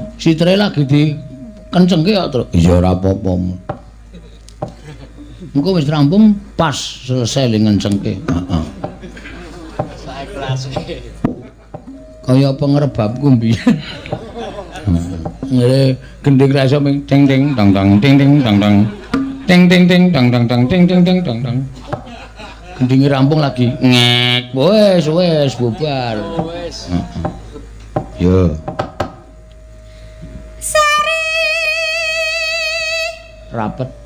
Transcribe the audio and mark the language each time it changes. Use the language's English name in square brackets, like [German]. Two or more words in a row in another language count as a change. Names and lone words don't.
[Javanese] sitre lagi di kencengke kok, Tru. Iya ora apa-apa. Engko wis rampung pas selesai le ngencengke. Heeh. Kaya apa ngrebabku mbiyen. Ngene gending ra iso ming ting ting tang tang ting ting tang tang. Ting ting ting tang tang tang ting ting ting tang tang. Gendinge rampung lagi ngek. Wes bubar. Wes. Yo. Sari Rapet.